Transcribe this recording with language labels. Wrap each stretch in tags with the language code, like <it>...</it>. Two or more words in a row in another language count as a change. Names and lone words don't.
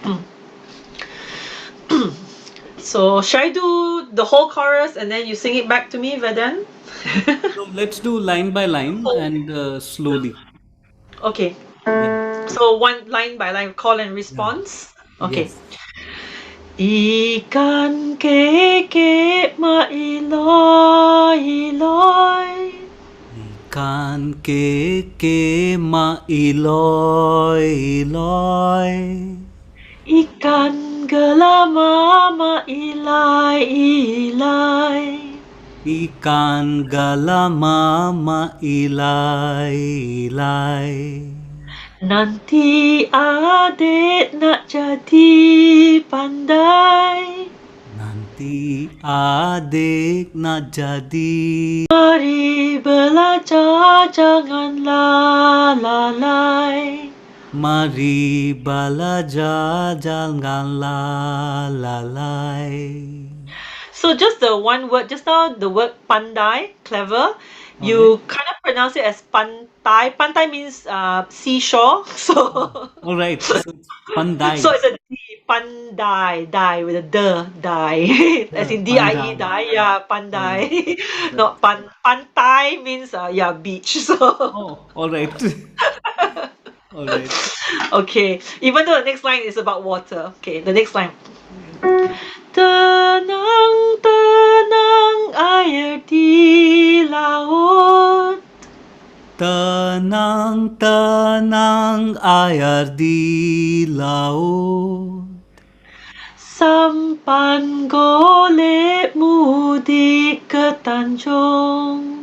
<en>So, should I do the whole chorus and then you sing it back to me, Vedan? No, let's do line by line and slowly. Okay. Yeah. So, one line by line, call and Yeah. response. Okay. Yes.</en> <ms>Ikan keke ma iloy iloy. Ikan ke ma iloy iloy. Ikan gelama ma ilai ilai. Ikan galama ma ilai ilai. Nanti adik nak jadi pandai. Nanti adik nak jadi. Mari belajar jangan lalai. Mari belajar jangan lalai.</ms> <en>So just the one word, just now the word pandai, clever. All right. You kind of pronounce it as pantai. Pantai means seashore. So All right. So it's pandai. so it's a D, pandai, die with a die, as in die, Pandai. die. Yeah, All right. pandai. Right. Not pantai means yeah, beach. So Oh, all right. All right. okay, even though the next line is about water. Okay, the next line. Yeah.</en> <ms>Tenang, tenang air di laut. Tenang, tenang air di laut. Sampan golek mudik ke Tanjung.</ms>